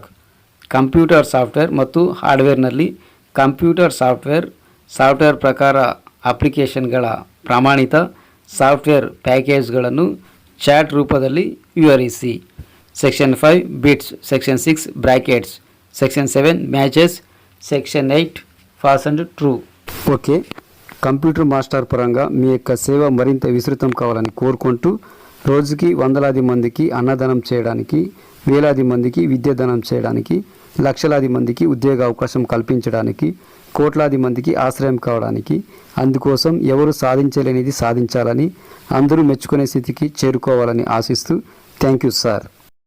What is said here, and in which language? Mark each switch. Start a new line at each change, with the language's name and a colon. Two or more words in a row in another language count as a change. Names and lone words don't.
English: computer software
Kannada: ಮತ್ತು ಹಾರ್ಡ್ವೇರ್ನಲ್ಲಿ
English: computer software
Kannada: ಪ್ರಕಾರ ಅಪ್ಲಿಕೇಶನ್ಗಳ ಪ್ರಮಾಣಿತ
English: software packages
Kannada: ಚಾರ್ಟ್ ರೂಪದಲ್ಲಿ ವಿವರಿಸಿ.
English: Section 5 bits. Section 6 brackets. Section 7 matches, section 8 falls and true.
Telugu: ఓకే, కంప్యూటర్ మాస్టర్ పరంగా మీ యొక్క సేవ మరింత విస్తృతం కావాలని కోరుకుంటూ రోజుకి వందలాది మందికి అన్నదానం చేయడానికి, వేలాది మందికి విద్యాదానం చేయడానికి, లక్షలాది మందికి ఉద్యోగ అవకాశం కల్పించడానికి, కోట్లాది మందికి ఆశ్రయం కావడానికి, అందుకోసం ఎవరు సాధించలేనిది సాధించాలని, అందరూ మెచ్చుకునే స్థితికి చేరుకోవాలని ఆశిస్తూ
English: thank you sir.